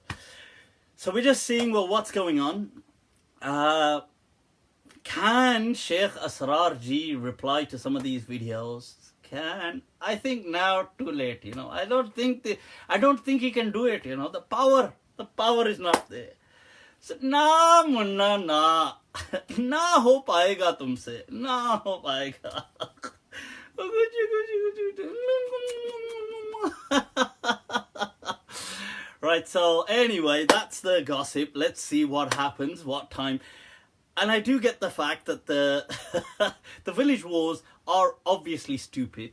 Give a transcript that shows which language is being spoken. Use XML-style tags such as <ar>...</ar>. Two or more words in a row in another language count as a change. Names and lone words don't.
<en>So we're just seeing, well, what's going on. Can Sheikh Asrar Ji reply to some of these videos? I think now too late, I don't think he can do it, the power is not there. So,</en> <ur>نہ منا نہ ہو پائے گا تم سے، نہ ہو پائے گا.</ur> <en>Right, so anyway, that's the gossip. Let's see what happens, what time. And I do get the fact that the village wars are obviously stupid.</en>